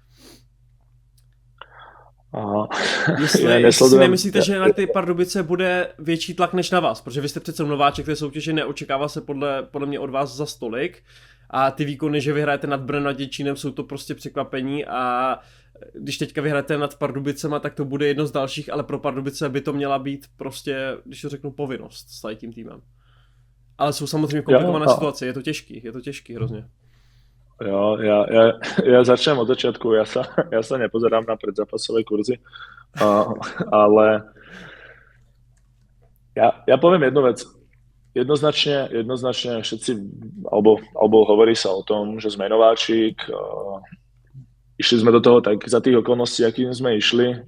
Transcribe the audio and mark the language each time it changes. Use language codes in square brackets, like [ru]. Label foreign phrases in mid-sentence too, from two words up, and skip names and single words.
[cs] Jestli si nemyslíte, že na ty Pardubice bude větší tlak než na vás, protože vy jste přece nováček té soutěže, neočekává se podle mě od vás za stolik a ty výkony, že vyhrajete nad Brnem, nad Děčínem, jsou to prostě překvapení a když teďka vyhrajete nad Pardubicema, tak to bude jedno z dalších, ale pro Pardubice by to měla být prostě, když to řeknu, povinnost s tím týmem. Ale jsou samozřejmě komplikované situace, je to těžký hrozně. Jo, [sk] ja začnem od začiatku, ja sa nepozerám na predzápasové kurzy, ale ja poviem jednu vec. Jednoznačne všetci, alebo hovorí sa o tom, že sme nováčik, išli sme do toho tak za tých okolností, akým sme išli.